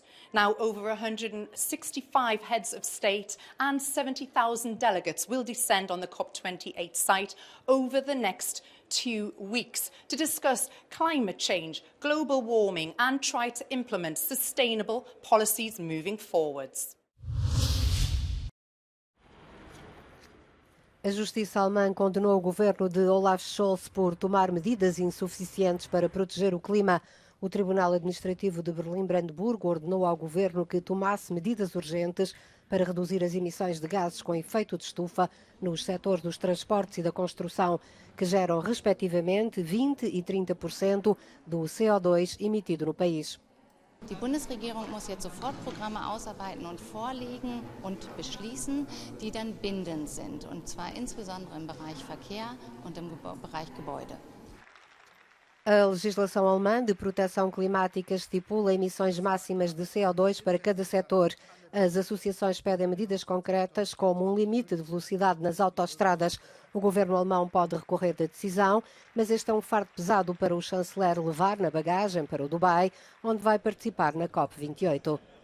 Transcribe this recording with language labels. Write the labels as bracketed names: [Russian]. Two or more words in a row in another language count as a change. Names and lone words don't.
[English] Now, over 165 heads of state and 70,000 delegates will descend on the COP28 site over the next 2 weeks to discuss climate change, global warming and try to implement sustainable policies moving forwards. [Portuguese] A justiça alemã condenou o governo de Olaf Scholz por tomar medidas insuficientes para proteger o clima. O Tribunal Administrativo de Berlim-Brandeburgo ordenou ao governo que tomasse medidas urgentes para reduzir as emissões de gases com efeito de estufa nos setores dos transportes e da construção, que geram respectivamente 20% e 30% do CO2 emitido no país. [German] Die Bundesregierung muss jetzt sofort Programme ausarbeiten und vorlegen und beschließen, die dann bindend sind, und zwar insbesondere im Bereich Verkehr und im Bereich Gebäude. [Portuguese] A legislação alemã de proteção climática estipula emissões máximas de CO2 para cada setor. As associações pedem medidas concretas, como um limite de velocidade nas autoestradas. O governo alemão pode recorrer da decisão, mas este é um fardo pesado para o chanceler levar na bagagem para o Dubai, onde vai participar na COP28.